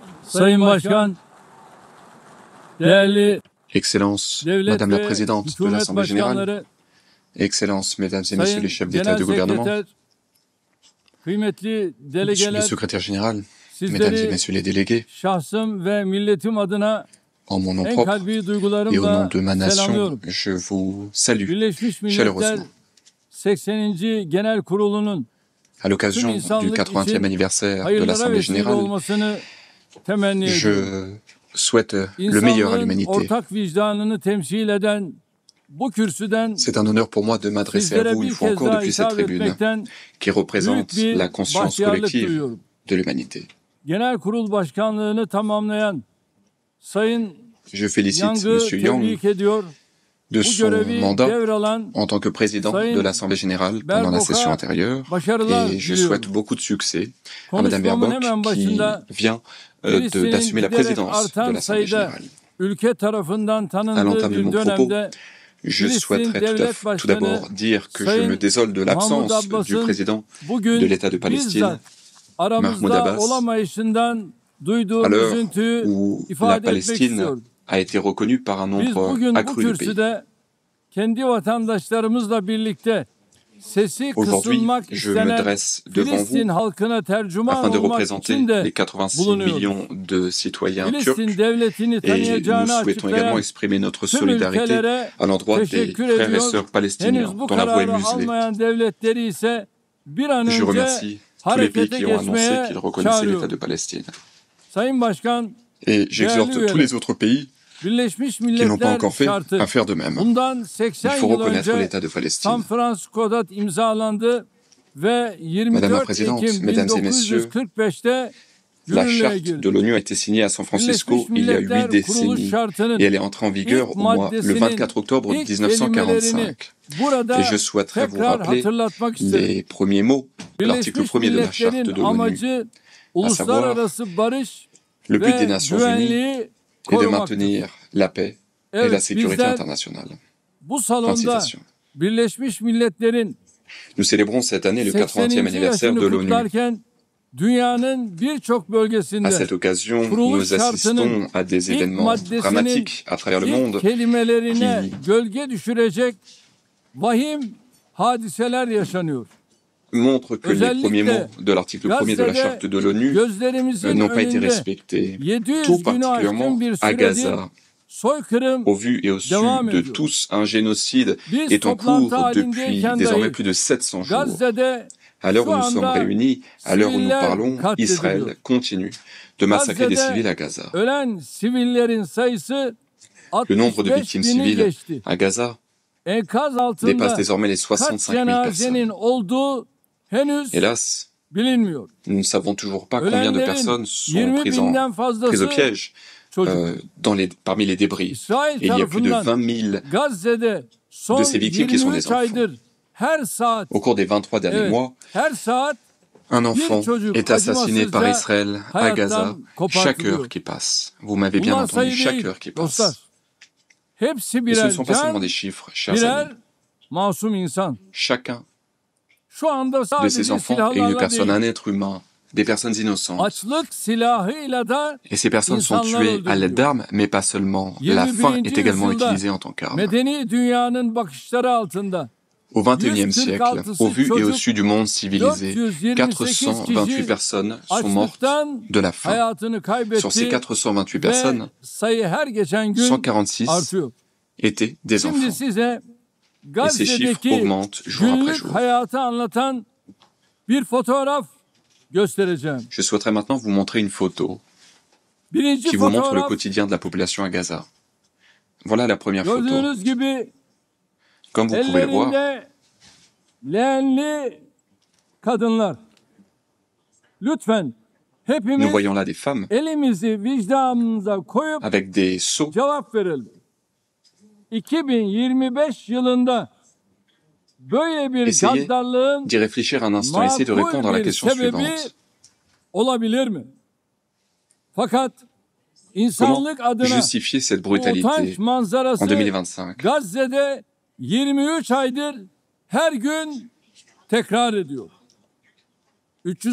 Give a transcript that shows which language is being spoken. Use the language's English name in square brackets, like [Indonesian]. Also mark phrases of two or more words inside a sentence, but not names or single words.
[Turkish] Sayın Başkan, değerli [French] Excellences, [Turkish] devlet [French] Madame la [Turkish] ve [French] Présidente de [Turkish] hükümet [French] l'Assemblée Générale, [Turkish] başkanları, [French] Excellences, Mesdames et Messieurs [Turkish] Sayın [French] les chefs d'État et [Turkish] Genel [French] de gouvernement, [Turkish] Sekreter, kıymetli [French] Monsieur le [Turkish] delegeler, [French] Secrétaire Général, Mesdames et [Turkish] sizleri [French] Messieurs les délégués, [Turkish] şahsım ve milletim adına [French] en mon nom en propre [Turkish] kalbi [French] et au nom [Turkish] duygularımla [French] de ma nation, [Turkish] selamlıyorum. [French] je vous salue [Turkish] Birleşmiş Milletler [French] chaleureusement. [Turkish] 80. Genel Kurulu'nun [French] À l'occasion [Turkish] tüm [French] du [Turkish] insanlık [French] 80e [Turkish] için [French] anniversaire de [Turkish] hayırlara [French] l'Assemblée [Turkish] vesile [French] Générale, [Turkish] olmasını temenni ediyorum. [French] je souhaite le meilleur à [Turkish] İnsanlığın [French] l'humanité. [Turkish] ortak vicdanını temsil eden bu kürsüden [French] C'est un honneur pour moi de m'adresser à [Turkish] sizlere [French] vous une [Turkish] bir [French] fois [Turkish] kez [French] encore [Turkish] daha [French] depuis cette [Turkish] hitap [French] tribune [Turkish] etmekten [French] qui représente [Turkish] büyük [French] la [Turkish] bir [French] conscience [Turkish] bahtiyarlık [French] collective [Turkish] duyuyorum. [French] de l'humanité. [Turkish] Genel Kurul Başkanlığını tamamlayan Sayın [French] Je félicite [Turkish] Yang'ı [French] Monsieur Yang [Turkish] tebrik ediyor. [French] de [Turkish] Bu [French] son [Turkish] görevi [French] mandat [Turkish] devralan [French] en tant que président [Turkish] Sayın [French] de l'Assemblée Générale pendant la [Turkish] Baerbock'a [French] session antérieure. [Turkish] başarılar [French] Et je [Turkish] diliyorum. [French] souhaite beaucoup de succès à Madame [Turkish] Konuşmamın hemen [French] Baerbock qui [Turkish] başında [French] vient [Turkish] Filistin'in [French] d'assumer la [Turkish] giderek [French] présidence de [Turkish] artan [French] l'Assemblée [Turkish] sayıda [French] Générale. [Turkish] ülke tarafından [French] À [Turkish] tanındığı [French] l'entame de [Turkish] bir [French] mon propos, [Turkish] dönemde [French] je [Turkish] Filistin [French] souhaiterais [Turkish] Devlet [French] tout [Turkish] Başkanı [French] d'abord dire que je [Turkish] Sayın [French] me désole de [Turkish] Mahmoud [French] l'absence du [Turkish] Abbas'ın [French] président de [Turkish] bugün [French] l'État de Palestine, [Turkish] bizzat aramızda [French] Mahmoud Abbas, [Turkish] olamayışından duyduğu [French] à l'heure [Turkish] üzüntüyü [French] où la [Turkish] ifade etmek [French] Palestine [Turkish] istiyorum. [French] a été reconnue par un [Turkish] Biz [French] nombre [Turkish] bugün bu [French] accru de pays. [Turkish] kürsüde kendi vatandaşlarımızla birlikte sesi [French] Aujourd'hui, [Turkish] kısılmak [French] je me [Turkish] istenen [French] dresse devant [Turkish] Filistin [French] vous [Turkish] halkına tercüman [French] afin de [Turkish] olmak [French] représenter [Turkish] için de [French] les 86 [Turkish] bulunuyoruz. [French] millions de citoyens turcs. [Turkish] Filistin devletini [French] Et nous [Turkish] tanıyacağını [French] souhaitons également [Turkish] açıklayan [French] exprimer notre [Turkish] tüm [French] solidarité [Turkish] ülkelere [French] à l'endroit des [Turkish] teşekkür [French] frères et [Turkish] ediyor. [French] sœurs palestiniens [Turkish] Henüz bu [French] dont la voix est [Turkish] kararı [French] muselée. [Turkish] almayan devletleri ise bir an [French] Je [Turkish] önce [French] remercie tous les pays [Turkish] harekete [French] qui ont annoncé [Turkish] geçmeye [French] qu'ils reconnaissaient l'État de [Turkish] çağırıyorum. [French] Palestine. [Turkish] Sayın Başkan, [French] Et j'exhorte [Turkish] Değerli [French] tous les autres pays [Turkish] Birleşmiş [French] qui n'ont pas [Turkish] Milletler [French] encore fait [Turkish] şartı [French] à faire de même. [Turkish] bundan [French] Il [Turkish] 80 [French] faut [Turkish] yıl [French] reconnaître [Turkish] önce [French] l'État de Palestine. [Turkish] San Francisco'da imzalandı ve [French] Madame la [Turkish] 24 [French] Présidente, [Turkish] Ekim [French] Mesdames et Messieurs, [Turkish] 1945'te [French] la [Turkish] yürürlüğe [French] charte [Turkish] girdi. [French] de l'ONU a été signée à San Francisco [Turkish] Birleşmiş [French] il y a 8 [Turkish] Milletler Kuruluş [French] décennies [Turkish] Şartı'nın [French] et elle est entrée en vigueur [Turkish] ilk [French] le 24 octobre [Turkish] ilk kelimelerini [French] 1945. [Turkish] burada [French] Et je souhaiterais vous [Turkish] tekrar [French] rappeler [Turkish] hatırlatmak isterim. [French] les premiers mots de l'article [Turkish] Birleşmiş [French] 1er de la Charte [Turkish] Milletler'in [French] de l'ONU. [Turkish] amacı uluslararası barış [French] Le but des [Turkish] ve [French] Nations Unies [Turkish] güvenliği [French] est de [Turkish] korumaktır. [French] maintenir la paix et la [Turkish] Evet, [French] sécurité [Turkish] bizler [French] internationale. [Turkish] bu [French] Fin de [Turkish] salonda [French] citation. [Turkish] Birleşmiş Milletler'in [French] Nous célébrons cette année le 80e [Turkish] 80. [French] anniversaire de [Turkish] yaşını [French] l'ONU. [Turkish] kutlarken dünyanın birçok [French] À [Turkish] bölgesinde [French] cette occasion, [Turkish] Kuruluş [French] nous assistons [Turkish] şartının [French] à des [Turkish] ilk [French] événements [Turkish] maddesinin [French] dramatiques à travers le [Turkish] ilk [French] monde [Turkish] kelimelerine [French] qui [Turkish] gölge düşürecek vahim hadiseler yaşanıyor. [French] montrent que les premiers [Turkish] Özellikle [French] mots de l'article 1er de la [Turkish] Gazze'de [French] Charte de l'ONU [Turkish] gözlerimizin [French] n'ont pas été [Turkish] önünde [French] respectés, [Turkish] 700 [French] tout [Turkish] günü [French] particulièrement [Turkish] aşkın bir [French] à [Turkish] süredir [French] Gaza. [Turkish] soykırım [French] Au vu et au su [Turkish] devam [French] de [Turkish] ediyor. [French] tous, un génocide [Turkish] Biz [French] est en cours [Turkish] toplantı [French] depuis [Turkish] halindeyken [French] désormais [Turkish] dahi [French] plus de 700 jours. [Turkish] Gazze'de [French] À l'heure [Turkish] şu [French] où nous sommes [Turkish] anda [French] réunis, à l'heure où nous [Turkish] siviller [French] parlons, Israël [Turkish] katlediliyor. [French] continue de massacrer des [Turkish] Gazze'de [French] civils à Gaza. [Turkish] ölen sivillerin sayısı [French] Le nombre de [Turkish] 65 [French] victimes [Turkish] bini [French] civiles [Turkish] geçti. [French] à Gaza [Turkish] Enkaz [French] dépasse [Turkish] altında [French] désormais les [Turkish] kaç [French] 65 000 [Turkish] cenazenin [French] personnes. [Turkish] olduğu henüz [French] Hélas, [Turkish] bilinmiyor. [French] nous ne savons toujours pas combien de [Turkish] Ölenlerin [French] personnes sont [Turkish] 20 [French] prises, [Turkish] binden [French] prises [Turkish] fazlası [French] au piège [Turkish] çocuk. [French] parmi les débris. [Turkish] İsrail [French] Et il y a plus de [Turkish] tarafından [French] 20 000 [Turkish] Gazze'de son [French] de ces victimes qui sont des [Turkish] 23 aydır her saat, [French] au cours des 23 derniers [Turkish] evet, [French] mois. [Turkish] her saat [French] Un enfant [Turkish] çocuk [French] est assassiné par [Turkish] acımasızca [French] Israël à [Turkish] hayattan [French] Gaza chaque [Turkish] kopartılıyor. [French] heure qui passe. Vous m'avez bien [Turkish] Bunlar [French] entendu, [Turkish] sayı [French] chaque [Turkish] değil [French] heure qui [Turkish] dostlar. [French] passe. [Turkish] Hepsi [French] Et ce ne [Turkish] birer [French] sont pas seulement [Turkish] can, [French] des chiffres, chers [Turkish] birer [French] amis. [Turkish] masum insan. [French] Chacun [Turkish] Şu anda [French] de [Turkish] sadece [French] ces enfants est une [Turkish] silahlarla [French] personne, [Turkish] değil, [French] un être humain, des personnes innocentes. [Turkish] açlık silahıyla da [French] Et ces personnes sont [Turkish] insanlar [French] tuées à l'aide [Turkish] öldürülüyor. [French] d'armes, mais pas seulement. La faim [Turkish] 21. [French] est également [Turkish] yüzyılda [French] utilisée en tant qu'arme. [Turkish] medeni dünyanın bakışları altında [French] Au XXIe siècle, [Turkish] 146 [French] au vu et au [Turkish] çocuk, [French] su du monde civilisé, [Turkish] 428 [French] 428 [Turkish] kişi [French] personnes sont mortes [Turkish] açlıktan [French] de la faim. [Turkish] hayatını [French] Sur ces [Turkish] kaybetti [French] 428 [Turkish] ve [French] personnes, [Turkish] sayı her geçen gün [French] 146 [Turkish] artıyor. [French] étaient des [Turkish] Şimdi [French] enfants. [Turkish] size [French] Et ces chiffres [Turkish] Gazze'deki [French] augmentent jour après [Turkish] günlük [French] jour. [Turkish] hayatı anlatan bir fotoğraf göstereceğim. [French] Je souhaiterais maintenant vous montrer une photo [Turkish] Birinci [French] qui vous montre le [Turkish] fotoğraf [French] quotidien de la population à Gaza. Voilà la première photo. [Turkish] gördüğünüz gibi [French] Comme vous pouvez le voir, [Turkish] ellerinde leğenli kadınlar. Lütfen [French] nous [Turkish] hepimiz [French] voyons là des femmes [Turkish] elimizi vicdanımıza koyup [French] avec des seaux [Turkish] cevap verelim. 2025 yılında böyle bir [French] Essayez [Turkish] gaddarlığın [French] d'y réfléchir un instant, essayez de répondre à la [Turkish] makul bir [French] question [Turkish] sebebi [French] suivante. [Turkish] olabilir mi? Fakat insanlık [French] Comment [Turkish] adına [French] justifier cette [Turkish] bu utanç [French] brutalité [Turkish] manzarası [French] en 2025? [Turkish] Gazze'de 23 aydır her gün tekrar ediyor. [French] Cette photo [Turkish] 365 kilometre